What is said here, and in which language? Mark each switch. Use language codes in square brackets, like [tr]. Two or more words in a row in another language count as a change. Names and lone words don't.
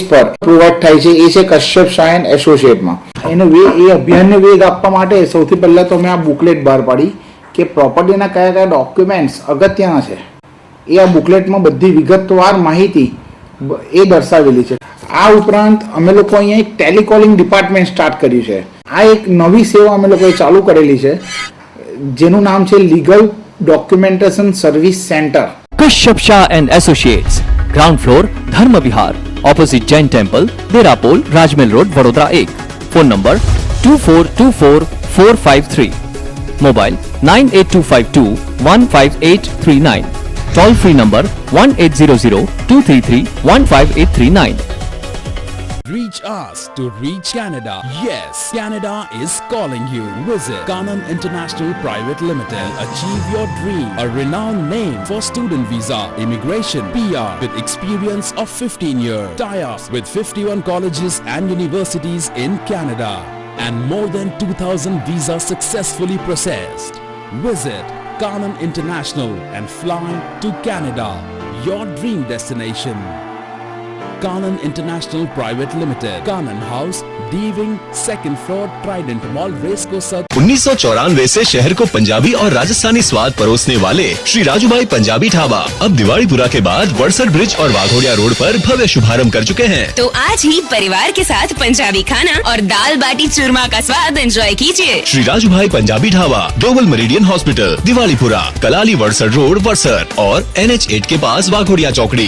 [gu] પર પ્રોવાઈડ થાય છે એ છે કશ્યપ શાહ એન્ડ એસોસિએટમાં એ અભિયાનને વેગ આપવા માટે સૌથી પહેલા તો મેં આ બુકલેટ બહાર પાડી કે પ્રોપર્ટીના કયા ડોક્યુમેન્ટ્સ અગત્યના છે એ આ બુકલેટમાં બધી વિગતવાર માહિતી એ દર્શાવેલી છે આ ઉપરાંત અમે લોકો અહીંયા એક [en] telecalling department [gu] સ્ટાર્ટ કર્યું છે આ એક નવી સેવા અમે લોકોએ ચાલુ કરેલી છે જેનું નામ છે લીગલ ડોક્યુમેન્ટેશન સર્વિસ સેન્ટર કશ્યપ શાહ એન્ડ એસોસિએટ્સ [en] ground floor [gu] ધર્મ વિહાર [en] opposite Jain temple [gu] દેરાપોલ રાજમહેલ રોડ વડોદરા 1 [en] phone number [gu] 242445 મોબાઈલ 9825215839 [en] toll free number [gu] 1800-233-15839. [en] Reach us to reach Canada. Yes, Canada is calling you. Visit Kanan International Private Limited. Achieve your dream. A renowned name for student visa, immigration, PR with experience of 15 years. Tie-ups with 51 colleges and universities in Canada. And more than 2,000 visas successfully processed. Visit Kanan International and fly to Canada. Your dream destination. Kanan International Private Limited, Kanan House, Deeving, second floor, Trident Mall, Racecourse Circle. [hi] 1994 से शहर को पंजाबी और राजस्थानी स्वाद परोसने वाले श्री राजूभाई पंजाबी ढाबा अब दिवालीपुरा के बाद वड़सर ब्रिज और वाघोड़िया रोड पर भव्य शुभारंभ कर चुके हैं। तो आज ही परिवार के साथ पंजाबी खाना और दाल बाटी चूरमा का स्वाद एंजॉय कीजिए। श्री राजूभाई पंजाबी ढाबा, ग्लोबल मेरिडियन हॉस्पिटल, दिवालीपुरा, कलाली वड़सर रोड, वड़सर और NH8 के पास वाघोड़िया चौकड़ी।